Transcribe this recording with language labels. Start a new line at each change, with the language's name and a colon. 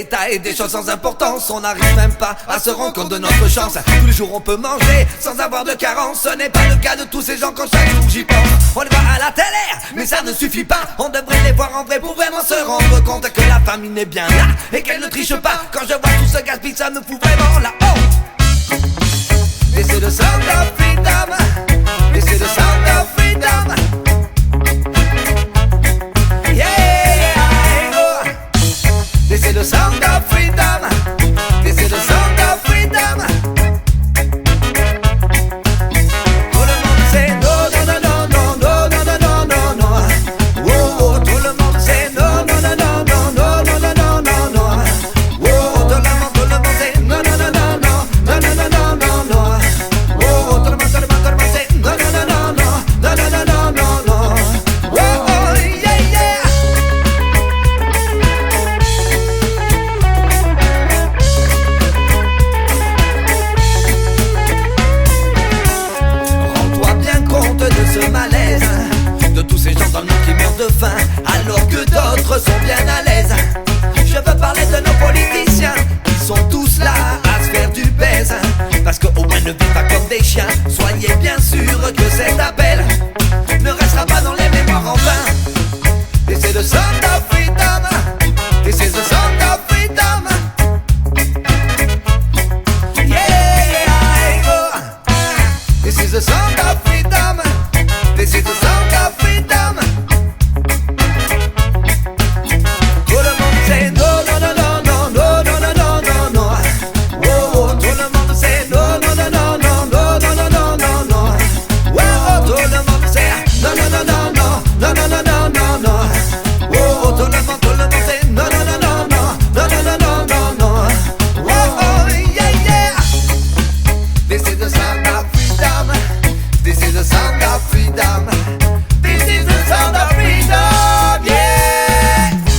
French: et des choses sans importance. On n'arrive même pas à se rendre compte de notre chance. Tous les jours on peut manger sans avoir de carence. Ce n'est pas le cas de tous ces gens quand chaque jour j'y pense. On les voit à la télé, mais ça ne suffit pas. On devrait les voir en vrai pour vraiment se rendre compte que la famine est bien là et qu'elle ne triche pas. Quand je vois tout ce gaspillage, ça me fout vraiment la honte.
English: This is the sound of freedom. This is the sound of freedom. Yeah, oh. This is the sound of freedom. This is the sound of freedom.
French: Tout le monde sait non, non, non, non, non, non, non, non, non, non. Oh, oh, tout le monde sait non, non, non, non, non, non, non, non, non, non. Oh, tout le monde sait non, non, non, non, non, non, non, non, non, non. Oh, tout le monde sait non, non, non, non, non, non, non, non, non. Oh, oh, yeah, yeah. Rends-toi bien compte de ce malaise, de tous ces gens dans le monde qui meurent de faim, alors que d'autres sont bien à l'aise. Je veux parler de nos politiciens, qui sont tous là à se faire du baise, parce qu'au moins ne vivent pas comme des chiens. Soyez bien sûrs que cet appel ne restera pas dans les mémoires en vain.
English: This is the sound of freedom. This is the sound of freedom. Yeah, oh. This is the sound of freedom. This is the sound of freedom.
French: Tout le monde sait non, non, non, non, non, non, non, non, non, non. Oh, oh, tout le monde sait non, non, non, non, non, non, non, non, non, non. Oh, oh, tout le monde sait non, non, non, non, non, non, non, non, non, non. Oh, oh, tout le monde sait non, non, non, non, non, non, non, non, non, non. Oh, oh, yeah, yeah.
English: This is the sound of freedom. This is the sound of freedom. This is the sound of freedom, yeah.